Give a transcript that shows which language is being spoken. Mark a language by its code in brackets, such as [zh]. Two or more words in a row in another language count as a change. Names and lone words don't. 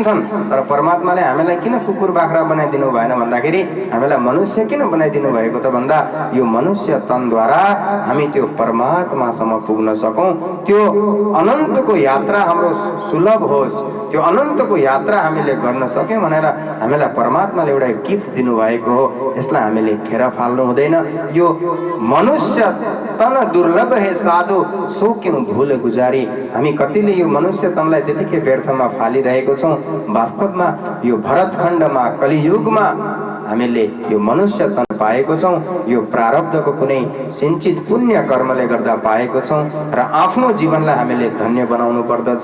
[ne] तर परमात्माले हामीलाई किन कुकुर बाख्रा बनाइदिनु भएन भन्दाखेरि हामीलाई मनुष्य किन बनाइदिनु भएको त भन्दा यो मनुष्य तनद्वारा हामी त्यो परमात्मासम्म पुग्न सकौँ, त्यो अनन्तको यात्रा हाम्रो सुलभ होस्, त्यो अनन्तको यात्रा हामीले गर्न सक्यौँ भनेर हामीलाई परमात्माले एउटा गिफ्ट दिनुभएको हो। यसलाई हामीले खेर फाल्नु हुँदैन। [hi] यो मनुष्य तन दुर्लभ हे साधु, सो क्यों भूल गुजारी। [ne] हामी कतिले यो मनुष्य तनलाई त्यतिकै व्यर्थमा फालिरहेको छौँ। वास्तवमा यो भरतखण्डमा, कलियुगमा हामीले यो मनुष्य तन पाएको छौँ। यो प्रारब्धको कुनै सिंचित पुण्य कर्मले गर्दा पाएको छौँ र आफ्नो जीवनलाई हामीले धन्य बनाउनु पर्दछ।